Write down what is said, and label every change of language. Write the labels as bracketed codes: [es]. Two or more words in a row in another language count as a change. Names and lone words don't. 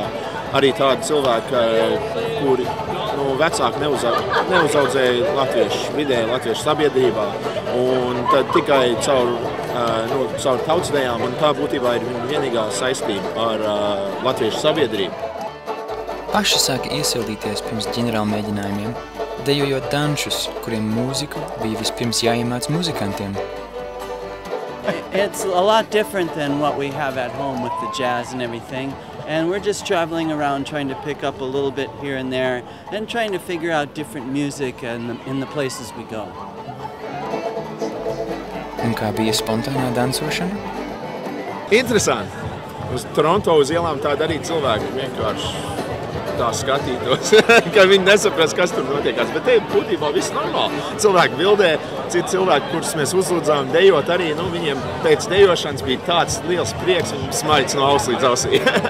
[lv] Arī tādi cilvēki, kuri vecāki neuzaudzēja latviešu latviešu sabiedrībā, un tad tikai caur tautsdejām, un tā būtībā ir viņa vienīgā saistība ar latviešu sabiedrību. Paši sāka iesildīties pirms ģenerāla mēģinājumiem, dejojot dančus, kuriem mūziku bija vispirms jāiemāc muzikantiem. [en] It's a lot different than what we have at home with the jazz and everything. And we're just traveling around trying to pick up a little bit here and there and trying to figure out different music in the places we go. [lv] Un kā bija spontānā dancošana? Interesanti. Uz Toronto uz ielām tā darīja cilvēki vienkārši tā skatītos, ka viņi nesaprast, kas tur notiekās. Bet te būtībā viss normāli. Cilvēki bildē, citi cilvēki, kurus mēs uzlūdzām dejot arī, viņiem pēc dejošanas bija tāds liels prieks, viņiem smaids no auss līdz ausī.